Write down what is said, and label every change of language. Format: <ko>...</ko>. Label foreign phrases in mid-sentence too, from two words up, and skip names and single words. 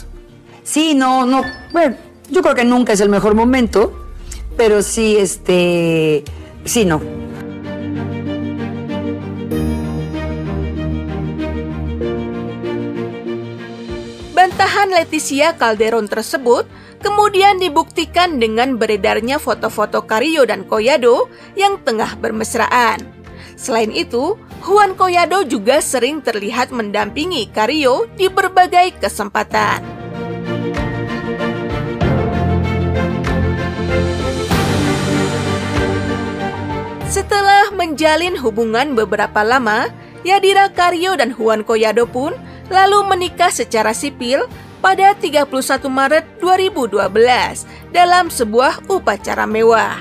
<es>Sí, no, bueno, yo creo que nunca es el mejor momento, pero sí, sí, no.</es> <id>Bantahan Leticia Calderón tersebut kemudian dibuktikan dengan beredarnya foto-foto Carrillo dan Collado yang tengah bermesraan. Selain itu, Juan Collado juga sering terlihat mendampingi Carrillo di berbagai kesempatan. Setelah menjalin hubungan beberapa lama, Yadira Carrillo dan Juan Collado pun lalu menikah secara sipil pada 31 Maret 2012 dalam sebuah upacara mewah.</id>